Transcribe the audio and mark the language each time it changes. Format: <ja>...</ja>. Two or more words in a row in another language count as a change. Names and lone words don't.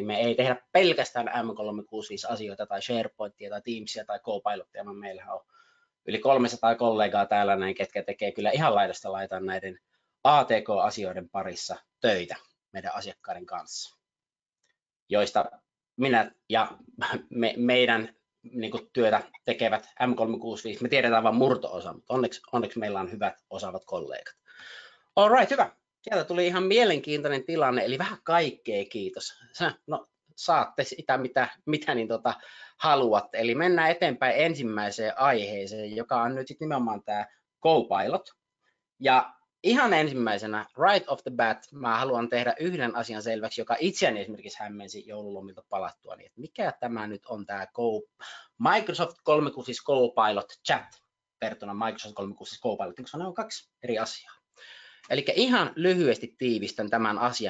<fi>Me ei tehdä pelkästään M365-asioita tai SharePointia tai Teamsia tai Copilotia, vaan meillähän on yli 300 kollegaa täällä näin, ketkä tekee kyllä ihan laidasta laitaan näiden ATK-asioiden parissa töitä meidän asiakkaiden kanssa, joista minä ja meidän niin kuin työtä tekevät M365, me tiedetään vain murto-osa, mutta onneksi meillä on hyvät osaavat kollegat.</fi> <en>All right,</en> <fi>hyvä. Sieltä tuli ihan mielenkiintoinen tilanne, eli vähän kaikkea, kiitos. No, saatte sitä, mitä niin haluatte. Eli mennään eteenpäin ensimmäiseen aiheeseen, joka on nyt sitten nimenomaan tämä Copilot. Ja ihan ensimmäisenä,</fi> <en>right off the bat,</en> <fi>mä haluan tehdä yhden asian selväksi, joka itseäni esimerkiksi hämmensi joululomilta palattua, niin että mikä tämä nyt on tämä Microsoft 365 Copilot Chat verrattuna Microsoft 365 Copilot, koska ne on kaksi eri asiaa. Eli ihan lyhyesti tiivistän tämän asian.</fi>